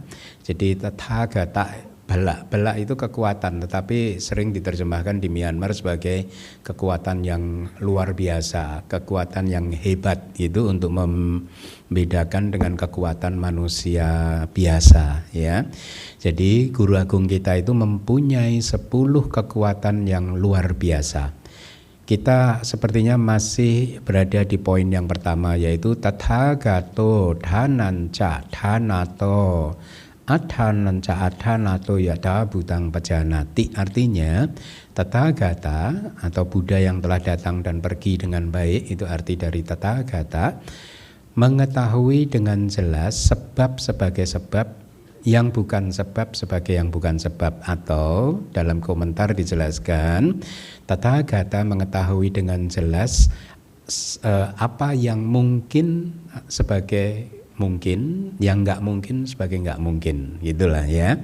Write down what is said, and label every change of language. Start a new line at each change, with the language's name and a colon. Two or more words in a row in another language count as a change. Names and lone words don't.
Indonesian: Jadi
Pali: tathagata bala
Indonesian: itu kekuatan, tetapi sering diterjemahkan di Myanmar sebagai kekuatan yang luar biasa, kekuatan yang hebat itu untuk membedakan dengan kekuatan manusia biasa ya. Jadi Guru Agung kita itu mempunyai 10 kekuatan yang luar biasa. Kita sepertinya masih berada di poin yang pertama, yaitu
Pali: tathagato dhananca dhanato adhananca adhanato yada butang pajanati.
Indonesian: Artinya Tathagata atau Buddha yang telah datang dan pergi dengan baik, itu arti dari Tathagata, mengetahui dengan jelas sebab sebagai sebab, yang bukan sebab sebagai yang bukan sebab. Atau dalam komentar dijelaskan, Tathagata mengetahui dengan jelas apa yang mungkin sebagai mungkin, yang nggak mungkin sebagai nggak mungkin, gitulah ya.